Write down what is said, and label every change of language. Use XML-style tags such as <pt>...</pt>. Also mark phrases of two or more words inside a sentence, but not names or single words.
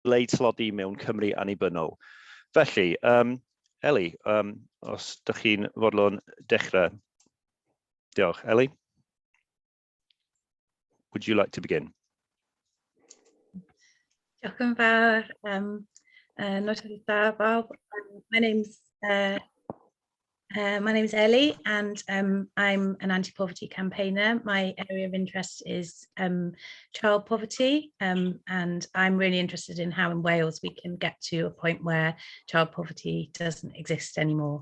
<cy>Dileu tlodi mewn Cymru annibynnol. Felly, Ellie, os ydych chi'n fodlon dechrau. Diolch. Ellie?</cy> <en>Would you like to begin?</en> <cy>Diolch yn fawr. Nodwedd da, Bob.</cy> <en>My name's Ellie, and I'm an anti-poverty campaigner. My area of interest is child poverty, and I'm really interested in how in Wales we can get to a point where child poverty doesn't exist anymore.</en>